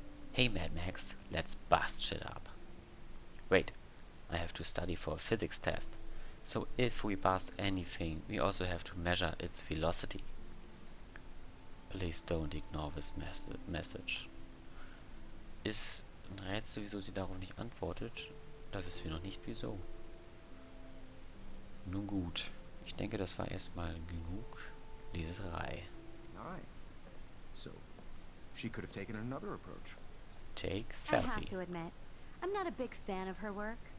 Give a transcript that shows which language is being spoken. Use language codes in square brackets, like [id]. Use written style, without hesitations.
[en] Hey Mad Max, let's bust shit up. Wait, I have to study for a physics test. So if we bust anything, we also have to measure its velocity. Please don't ignore this message. [de] Ist ein Rätsel, wieso sie darauf nicht antwortet. Da wissen wir noch nicht wieso. Nun gut, ich denke, das war erstmal genug Leserei. Aye. [en] So, she could have taken another approach. Take I have selfie. to admit, I'm not a big fan of her work.